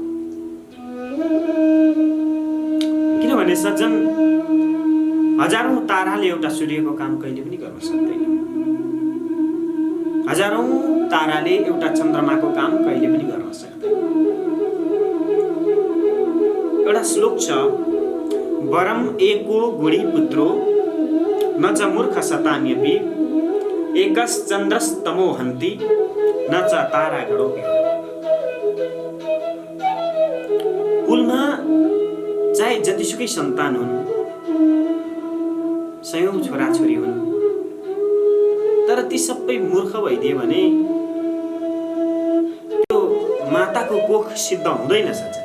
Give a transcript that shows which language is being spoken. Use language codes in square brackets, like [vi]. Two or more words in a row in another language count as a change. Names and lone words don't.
[ne] किनभने सज्जन, हजारौं ताराले एउटा सूर्यको काम कहिले पनि गर्न सक्दैन, हजारौं ताराले एउटा चन्द्रमाको काम कहिले पनि गर्न सक्दैन। एउटा श्लोक छ, [sa] वरम एको गुणी पुत्रो न च मूर्ख शतान्यपि एकश्चन्द्रस्तमो हन्ति न च तारागणोऽपि। [ne] कुलमा चाहे जतिसुकै सन्तान हुन्, सयौं छोराछोरी हुन्, तर ती सबै मूर्ख भइदिए भने त्यो माताको कोख सिद्ध हुँदैन सज्जन।